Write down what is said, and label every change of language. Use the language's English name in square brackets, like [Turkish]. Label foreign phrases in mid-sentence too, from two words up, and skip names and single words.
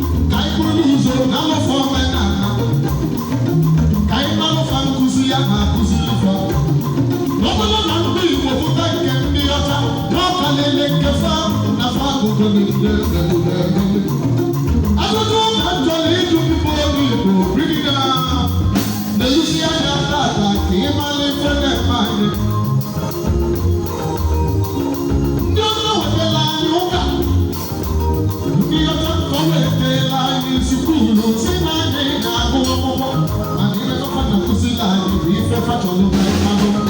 [Igbo] Ka anyị buru n'ụzọ na alụfa omenala. Ka anyị malụfa nkụzi ya na akụzi ife. Ọ bụrụ na ndị Igbo pụta nke ndị ọcha, na ọ ka na-ele nke fa na fa agụgụ niile emegbu emegbu. Ajụjụ ka m chọrọ ịjụ ndị Igbo onye Igbo, [English] bring it down. [Igbo] Na-elusi anya tata ka ị mara ife na-eme anyị. Ndị ọcha wetara anyị ụka. Ndị ọcha ka o wetara anyị skuulu, si na anyị na-agụ akwụkwọ. Mana ife fa na-akụziri anyị bụ ife fa chọrọ ka anyị malụ.